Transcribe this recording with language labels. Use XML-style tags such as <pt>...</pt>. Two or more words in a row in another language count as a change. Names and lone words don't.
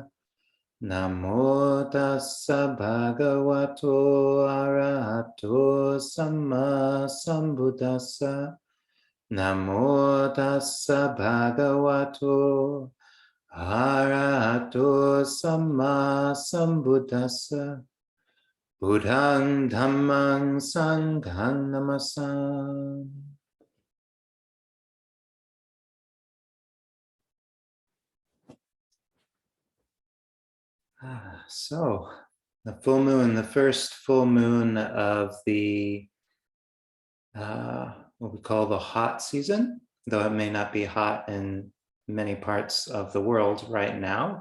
<pi>Namo tassa bhagavato arahato samma sambuddhassa. Namo tassa bhagavato arahato samma sambuddhassa. Buddhang dhammang sanghang namasam.</pi> <en>So, the full moon, the first full moon of the, what we call the hot season, though it may not be hot in many parts of the world right now.</en>